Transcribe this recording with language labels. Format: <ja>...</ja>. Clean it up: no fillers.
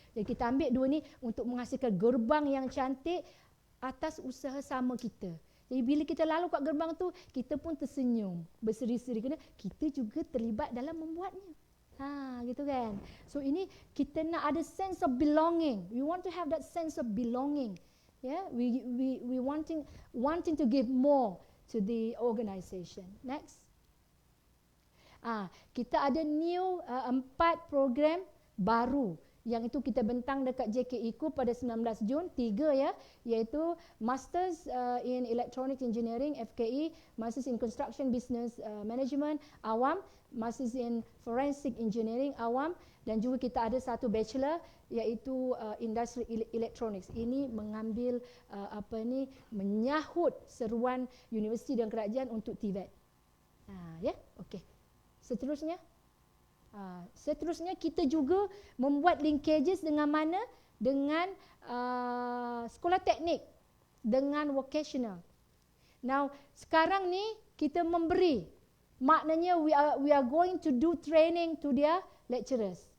<ms>Jadi kita ambil dua ni untuk menghasilkan gerbang yang cantik atas usaha sama kita. Jadi bila kita lalu kat gerbang tu, kita pun tersenyum, berseri-seri kerana kita juga terlibat dalam membuatnya. Gitu kan. So ini kita nak ada sense of belonging.</ms> <en>We want to have that sense of belonging. Yeah, we wanting to give more to the organisation. Next.</en> <ms>Kita ada new 4 program baru yang itu kita bentang dekat JKIKU pada 19 Jun, 3 ya, iaitu Masters in Electronics Engineering FKE, Masters in Construction Business Management awam, Masters in Forensic Engineering awam, dan juga kita ada satu bachelor iaitu Industrial Electronics. Ini mengambil menyahut seruan universiti dan kerajaan untuk TVET. Ya, okey. Seterusnya kita juga membuat linkages dengan mana? Dengan sekolah teknik, dengan vocational.</ms> <en>Now,</en> <ms>sekarang ni kita memberi, maknanya</ms> <en>we are going to do training to their lecturers.</en>